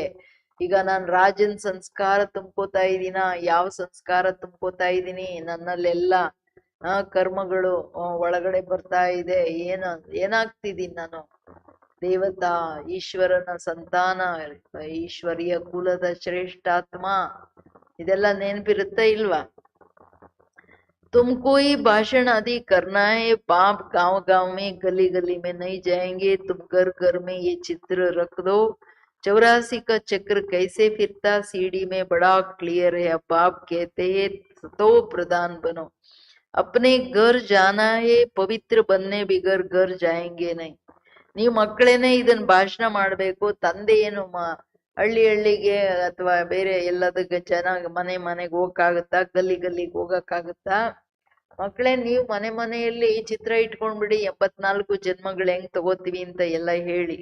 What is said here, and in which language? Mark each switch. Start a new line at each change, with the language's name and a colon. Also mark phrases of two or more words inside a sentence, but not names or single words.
Kannada: ಈಗ ನಾನ್ ರಾಜನ್ ಸಂಸ್ಕಾರ ತುಂಬ್ಕೋತಾ ಇದ್ದೀನ, ಯಾವ ಸಂಸ್ಕಾರ ತುಂಬ್ಕೋತಾ ಇದ್ದೀನಿ, ನನ್ನಲ್ಲೆಲ್ಲ ಕರ್ಮಗಳು ಒಳಗಡೆ ಬರ್ತಾ ಇದೆ. ಏನಾಗ್ತಿದ್ದೀನಿ ನಾನು? ದೇವತಾ, ಈಶ್ವರನ ಸಂತಾನ, ಈಶ್ವರಿಯ ಕುಲದ ಶ್ರೇಷ್ಠಾತ್ಮ. ಇದೆಲ್ಲ ನೆನ್ಪಿರುತ್ತಾ ಇಲ್ವಾ?
Hindi: तुमको ही भाषण आदि करना है, बाप गांव गांव में, गली गली में नहीं जाएंगे. तुम घर घर में ये चित्र रख दो. 84 का चक्र कैसे फिरता सीढ़ी में बड़ा क्लियर है. अब बाप कहते हैं सतो प्रधान बनो. अपने घर जाना है, पवित्र बनने बिगर घर जाएंगे नहीं.
Kannada: ನೀವು ಮಕ್ಕಳೇನೆ ಇದನ್ನ ಭಾಷಣ ಮಾಡ್ಬೇಕು. ತಂದೆ ಏನು ಹಳ್ಳಿಗೆ ಅಥವಾ ಬೇರೆ ಎಲ್ಲದಕ್ಕೆ ಮನೆಗೆ ಹೋಗಕ್ಕಾಗತ್ತಾ? ಗಲ್ಲಿಗೆ ಹೋಗಕ್ಕಾಗತ್ತಾ? ಮಕ್ಕಳೇ, ನೀವು ಮನೆಯಲ್ಲಿ ಚಿತ್ರ ಇಟ್ಕೊಂಡ್ಬಿಡಿ, 84 ಜನ್ಮಗಳು ಹೆಂಗ್ ತಗೋತೀವಿ ಅಂತ ಎಲ್ಲ ಹೇಳಿ.